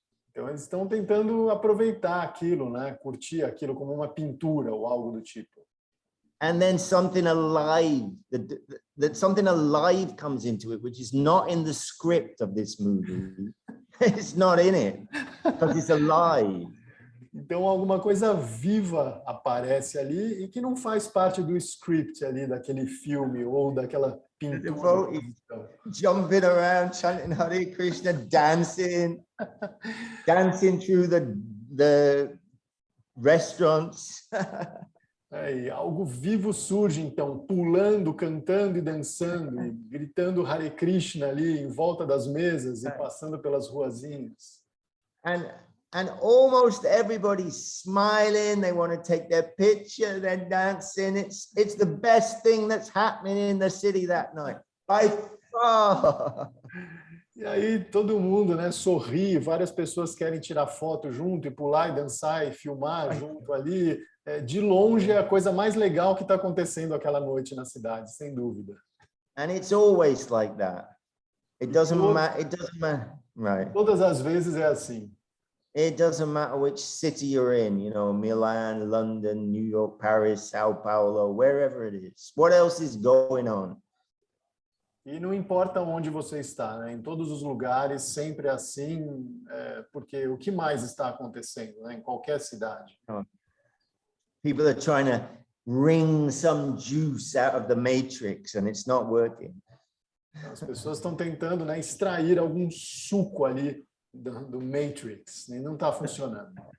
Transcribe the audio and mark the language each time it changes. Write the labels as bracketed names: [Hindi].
[Portuguese] Então eles estão tentando aproveitar aquilo, né, curtir aquilo como uma pintura ou algo do tipo. [English] And then something alive, that something alive comes into it, which is not in the script of this movie. It's not in it, because it's alive. [Portuguese] Então alguma coisa viva aparece ali e que não faz parte do script ali daquele filme ou daquela pintura. [English] Jumping around, chanting Hare Krishna, dancing through the restaurants. [Portuguese] E algo vivo surge, então, pulando, cantando e dançando, e gritando Hare Krishna ali em volta das mesas e passando pelas ruazinhas. [English] And almost everybody's smiling. They want to take their picture. They're dancing. It's the best thing that's happening in the city that night by far. [Portuguese] E aí todo mundo, né, sorri. Várias pessoas querem tirar foto junto e pular e dançar e filmar junto ali. De longe é a coisa mais legal que está acontecendo aquela noite na cidade, sem dúvida. [English] And it's always like that. It doesn't matter. It doesn't matter, right? [Portuguese] Todas as vezes é assim. [English] It doesn't matter which city you're in, you know, Milan, London, New York, Paris, Sao Paulo, wherever it is. What else is going on? [Portuguese] E não importa onde você está, né? Em todos os lugares, sempre é assim, porque o que mais está acontecendo, né? Em qualquer cidade. [English] People are trying to wring some juice out of the matrix and it's not working. [Portuguese] As pessoas estão tentando, né, extrair algum suco ali do Matrix, e não está funcionando.